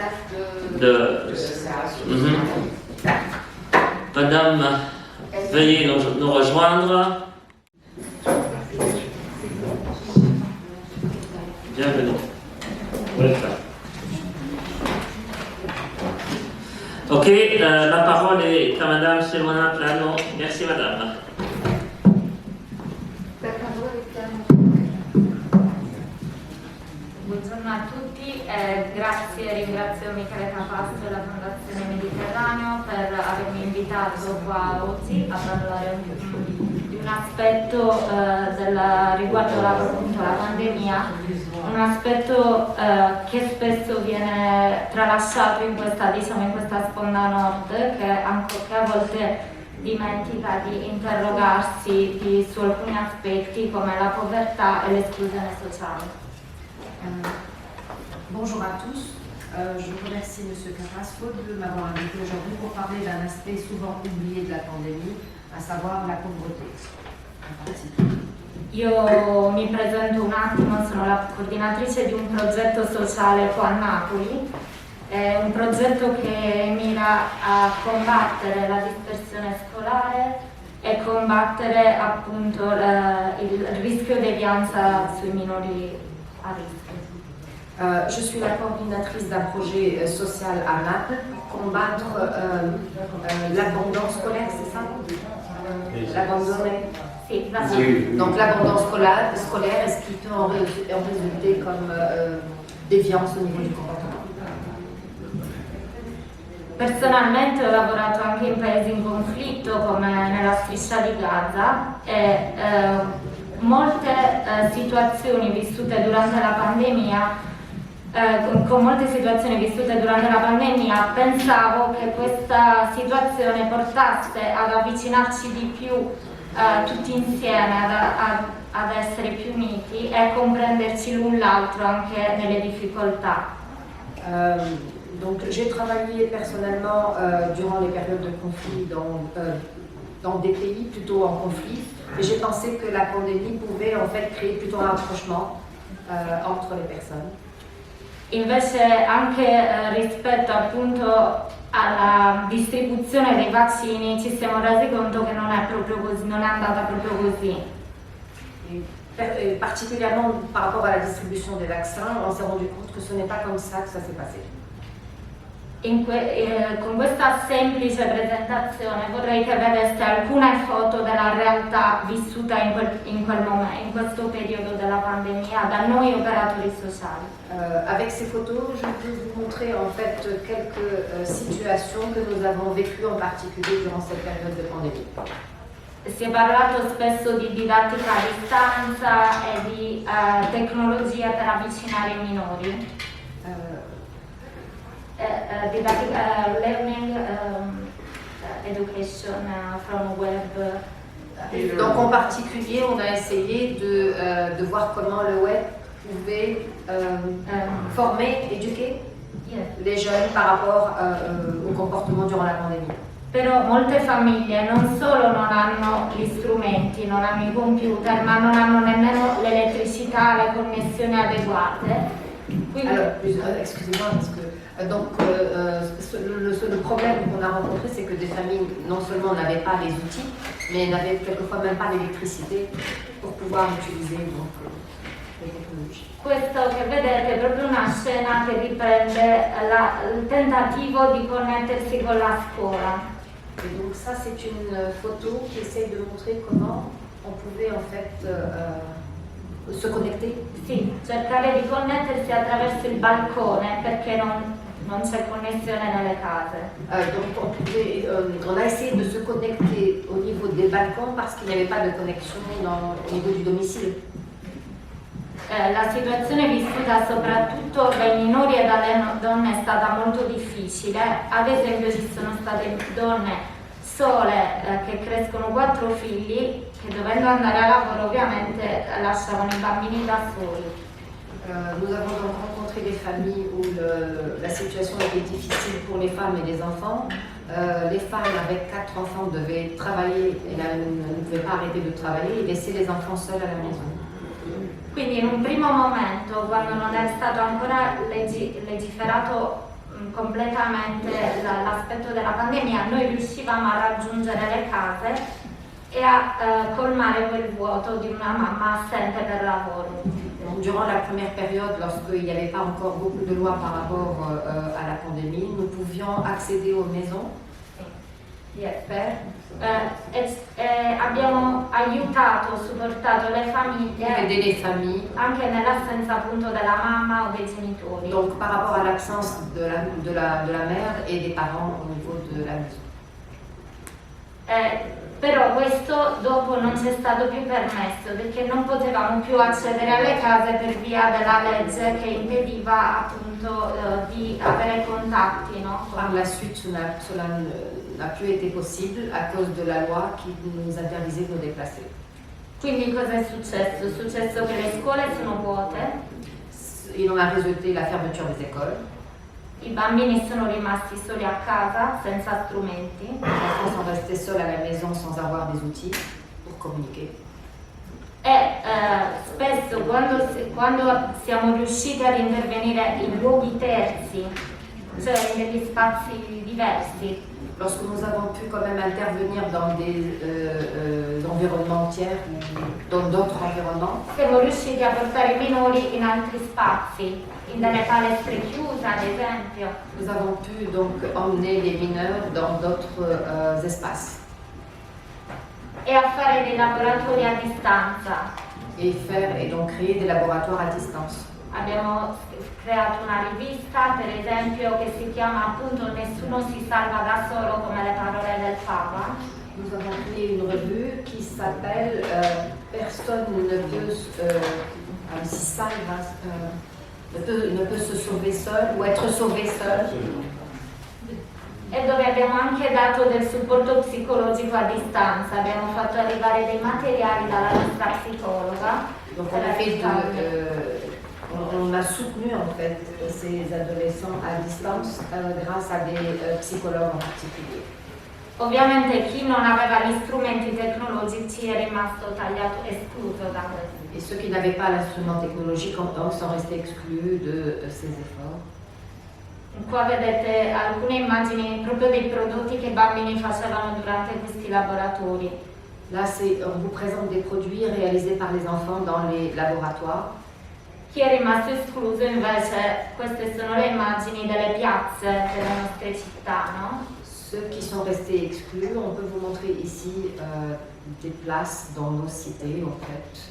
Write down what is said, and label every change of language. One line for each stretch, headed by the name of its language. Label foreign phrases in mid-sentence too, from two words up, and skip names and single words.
French: Madame, veuillez nous rejoindre. Bienvenue. Welcome. Ok, la parole est à Madame Simona Plano. Merci Madame.
Italian: Buongiorno a tutti, ringrazio Michele Capastro e la Fondazione Mediterraneo per avermi invitato qua oggi a parlare di un aspetto riguardo appunto la pandemia, un aspetto che spesso viene tralasciato in questa sponda nord, che a volte dimentica di interrogarsi su alcuni aspetti come la povertà e l'esclusione sociale.
French: Bonjour à tous, je remercie M. Carrasco de m'avoir invité aujourd'hui pour parler d'un aspect souvent oublié de la pandémie, à savoir la pauvreté.
Italian: Io mi presento un attimo, sono la coordinatrice di un progetto sociale qua a Napoli, è un progetto che mira a combattere la dispersione scolare e combattere appunto il rischio devianza sui minori a rischio.
French: Je suis la coordinatrice d'un projet social à Naples pour combattre l'abandon scolaire, c'est ça? L'abandon.
Italian: Sì, da sì.
French: Donc l'abandon scolaire, est-ce qu'il peut en résulter comme déviance au niveau du comportement?
Italian: Personalmente ho lavorato anche in paesi in conflitto come nella striscia di Gaza e molte situazioni vissute durante la pandemia con molte situazioni vissute durante la pandemia pensavo che questa situazione portasse ad avvicinarci di più tutti insieme, ad essere più uniti e a comprenderci l'un l'altro anche nelle difficoltà.
French: Donc j'ai travaillé personnellement durant les périodes de conflit dans des pays plutôt en conflit et j'ai pensé que la pandémie pouvait en fait créer plutôt un rapprochement entre les personnes.
Italian: Invece anche rispetto appunto alla distribuzione dei vaccini ci siamo resi conto che non è proprio così, non è andata proprio così.
French: Et particulièrement par rapport à la distribution des vaccins, on s'est rendu compte que ce n'est pas comme ça que ça s'est passé.
Italian: Con questa semplice presentazione vorrei che vedeste alcune foto della realtà vissuta in quel momento, in questo periodo della pandemia da noi operatori sociali.
French: Avec ces photos, je peux vous montrer en fait quelques situations que nous avons vécues en particulier durant cette période de pandémie.
Italian: Si è parlato spesso di didattica a distanza e di tecnologie per avvicinare i minori.
English: Learning, education from web.
French: Donc en particulier, on a essayé de voir comment le web pouvait former, éduquer les jeunes par rapport au comportement durant la pandémie.
Italian: Però molte famiglie non solo non hanno gli strumenti, non hanno i computer, ma non hanno nemmeno l'elettricità, le connessioni adeguate. Quindi...
French: Alors, excusez-moi, parce que le problème qu'on a rencontré, c'est que des familles, non seulement n'avaient pas les outils, mais n'avaient quelquefois même pas l'électricité pour pouvoir utiliser donc, les technologies.
Italian: Questo che vedete è proprio una scena che riprende il tentativo di connettersi con la scuola.
French: Et donc ça, c'est une photo qui essaye de montrer comment on pouvait en fait se connecter.
Italian: Sì, cercare di connettersi attraverso il balcone perché non c'è connessione nelle case.
French: Donc on a essayé de se connecter au niveau des balcons parce qu'il n'y avait pas de connexion au niveau du domicile.
Italian: La situazione vissuta soprattutto dai minori e dalle donne è stata molto difficile. Ad esempio ci sono state donne sole che crescono 4 figli che dovendo andare a lavoro ovviamente lasciavano i bambini da soli.
French: Nous avons donc rencontré des familles où la situation était difficile pour les femmes et les enfants. Les femmes avec 4 enfants devaient travailler et ne pouvaient pas arrêter de travailler et laisser les enfants seuls à la maison.
Italian: Quindi in un primo momento, quando non è stato ancora legiferato completamente l'aspetto della pandemia, noi riuscivamo a raggiungere le case e a colmare quel vuoto di una mamma assente per lavoro.
French: Durant la première période, lorsqu'il n'y avait pas encore beaucoup de lois par rapport à la pandémie, nous pouvions accéder aux maisons.
Italian: Abbiamo aiutato, supportato le famiglie anche nell'assenza appunto della mamma o dei genitori.
French: Donc par rapport à l'absence de la mère et des parents au niveau de la maison.
Italian: Però questo dopo non ci è stato più permesso perché non potevamo più accedere alle case per via della legge che impediva appunto di avere contatti, no?
French: Par la suite, cela n'a plus été possible à cause de la loi qui nous interdisait de nous déplacer.
Italian: Quindi cosa è successo? È successo che le scuole sono vuote.
French: Il en a résulté la fermeture des écoles.
Italian: I bambini sono rimasti soli a casa senza strumenti.
French: Les enfants sont restés seuls à la maison sans avoir des outils pour communiquer.
Italian: E spesso quando siamo riusciti ad intervenire in luoghi terzi, cioè in degli spazi diversi,
French: lorsque nous avons pu quand même intervenir dans des environnements tiers ou dans d'autres environnements,
Italian: siamo riusciti a portare i minori in altri spazi, in delle palestre chiuse ad esempio.
French: nous avons pu donc emmener les mineurs dans d'autres espaces
Italian: E a fare dei laboratori a distanza.
French: et donc créer des laboratoires à distance.
Italian: Abbiamo creato una rivista, per esempio, che si chiama appunto Nessuno si salva da solo, come le parole del Papa.
French: Nous avons créé une revue qui s'appelle Personne ne peut ne peut se sauver seul ou être sauvé seul.
Italian: E dove abbiamo anche dato del supporto psicologico a distanza, abbiamo fatto arrivare dei materiali dalla nostra psicologa.
French: Donc on a soutenu en fait ces adolescents à distance grâce à des psychologues en particulier.
Italian: Ovviamente chi non aveva gli strumenti tecnologici è rimasto tagliato, escluso da questo.
French: Et ceux qui n'avaient pas l'instrument technologique donc sont restés exclus de ces efforts.
Italian: Qua vedete alcune immagini proprio dei prodotti che i bambini facevano durante questi laboratori.
French: Là, on vous présente des produits réalisés par les enfants dans les laboratoires.
Italian: Chi è rimasto escluso invece, queste sono le immagini delle piazze delle nostre città, no?
French: Ceux qui sont restés exclus, on peut vous montrer ici des places dans nos cités en fait.